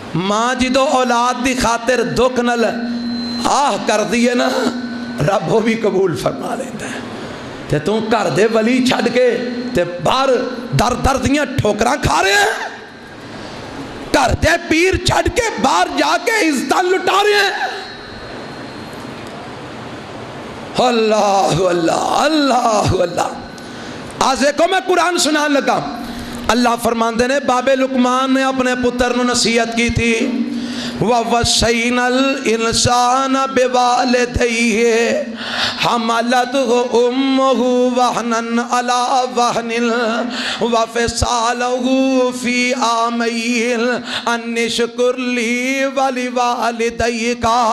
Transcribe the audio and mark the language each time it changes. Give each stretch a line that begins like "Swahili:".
Punjabi: ماں جدو اولاد دی خاطر دکھ نل آہ کر دیئے نا رب وہ بھی قبول فرما لیندا ہے. تے تو گھر دے ولی چھڑ کے تے باہر در در دیاں ٹھوکراں کھا رہے ہیں. گھر دے پیر چھڑ کے باہر جا کے عزتاں لٹا رہے ہیں. اللہ اللہ اللہ اللہ. آج دیکھو میں قرآن سنان لگا. اللہ فرماندے نے باب لقمان نے اپنے پتر نو نصیحت کی تھی
Arabic: وَوَصَّيْنَا الْإِنسَانَ بِوَالِدَيْهِ حَمَلَتْهُ أُمُّهُ وَهْنًا عَلَى وَهْنٍ وَفِصَالُهُ فِي عَامَيْنِ أَنِ اشْكُرْ لِي وَلِوَالِدَيْكَ